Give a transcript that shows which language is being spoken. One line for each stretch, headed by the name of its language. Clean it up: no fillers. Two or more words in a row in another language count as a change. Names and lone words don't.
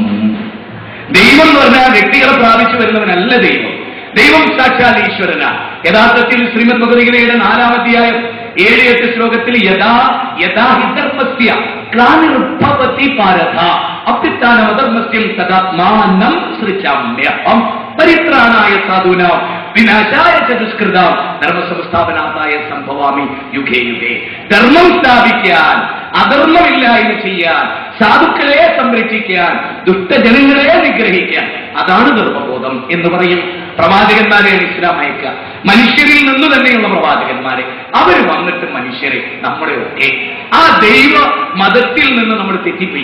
Malayalam: ദൈവം എന്ന് പറഞ്ഞാൽ വ്യക്തികളെ പ്രാപിച്ചു വരുന്നവനല്ല ദൈവം. ദൈവം സാക്ഷാൽ ഈശ്വരനാ. യഥാർത്ഥത്തിൽ ശ്രീമദ് ഭഗവത്ഗീതയുടെ 4-ാം അധ്യായം 7-8 ശ്ലോകത്തിൽ
Sanskrit: യഥാ യഥാ ഹിധർമ്മസ്യ ക്ലാനിർഭവതി ഭാരത അഭ്യുത്ഥാനമധർമ്മസ്യം തദാത്മാനം സൃജാമ്യഹം പരിത്രാണായ സാധൂനാം വിനാശായ ച ദുഷ്കൃതാം ധർമ്മസംസ്ഥാപനാഥായ സംഭവാമി യുഗേ യുഗേ.
Malayalam: ധർമ്മം സ്ഥാപിക്കാൻ, അധർമ്മമില്ലായ്മ ചെയ്യാൻ, സാധുക്കളെ സംരക്ഷിക്കാൻ, ദുഷ്ടജനങ്ങളെ നിഗ്രഹിക്കാൻ, അതാണ് ധർമ്മബോധം എന്ന് പറയും. പ്രവാചകന്മാരെയാണ് ഇസ്ലാം അയക്കുക. മനുഷ്യരിൽ നിന്ന് തന്നെയുള്ള പ്രവാചകന്മാരെ. അവർ വന്നിട്ട് മനുഷ്യരെ, നമ്മളെയൊക്കെ ആ ദൈവ മതത്തിൽ നിന്ന് നമ്മൾ തെറ്റിപ്പോയി.